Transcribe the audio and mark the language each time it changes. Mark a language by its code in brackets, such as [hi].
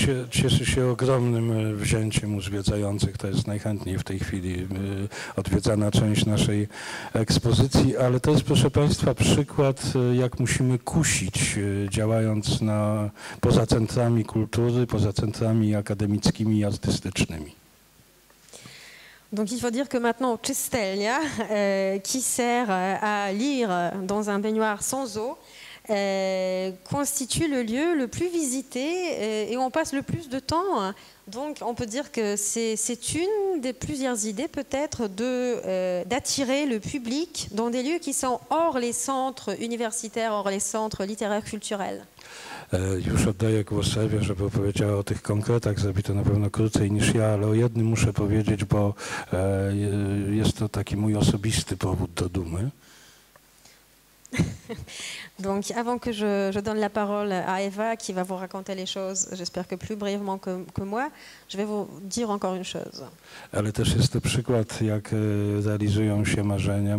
[pl] Cieszy się ogromnym wzięciem u zwiedzających. To jest najchętniej w tej chwili odwiedzana część naszej ekspozycji, ale to jest, proszę Państwa, przykład, jak musimy kusić, działając poza centrami kultury, poza centrami akademickimi i artystycznymi. [fr] Donc il faut dire que maintenant czystelnia, qui sert à lire dans un baignoire sans eau, constitue le lieu le plus visité et où on passe le plus de temps. Donc on peut dire que c'est une des plusieurs idées peut-être d'attirer le public dans des lieux qui sont hors les centres universitaires, hors les centres littéraires culturels. [pl] Już oddaję głos Ewie, żeby opowiedziała o tych konkretach. Zrobi to na pewno krócej niż ja, ale o jednym muszę powiedzieć, bo jest to taki mój osobisty powód do dumy. [fr] Donc avant que je donne la parole à Eva qui va vous raconter les choses, j'espère que plus brièvement que moi, je vais vous dire encore une chose. [pl] Ale też jest to przykład, jak realizują się marzenia.